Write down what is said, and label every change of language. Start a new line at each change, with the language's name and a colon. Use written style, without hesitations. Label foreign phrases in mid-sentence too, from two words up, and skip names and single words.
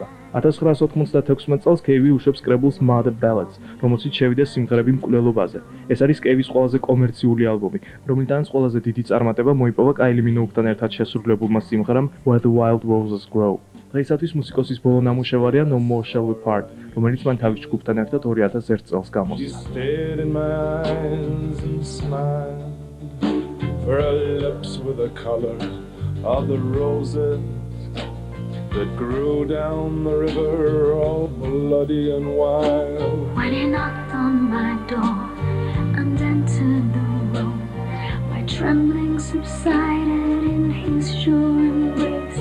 Georgian: 1996 წელს კეივი უშვებს კრებულს Mother Ballads, რომელშიც შევიდა სიმღერები მკვლელობაზე. ეს არის კეივის ყველაზე კომერციული ალბომი, რომლიდანაც ყველაზე დიდი წარმატება მოიპოვა Kylie Minogue-თან ერთად შესრულებულმა სიმღერამ Where the Wild Roses Grow. დღეისათვის მუსიკოსის ბოლო ნამუშევარია No More Shall We Part, რომელიც მან თავის ჯგუფთან ერთად 2001 წელს გამოსცა.
English: Of the roses that grew down the river, all bloody and wild. When he knocked on my door and entered the room, my trembling subsided in his sure embrace.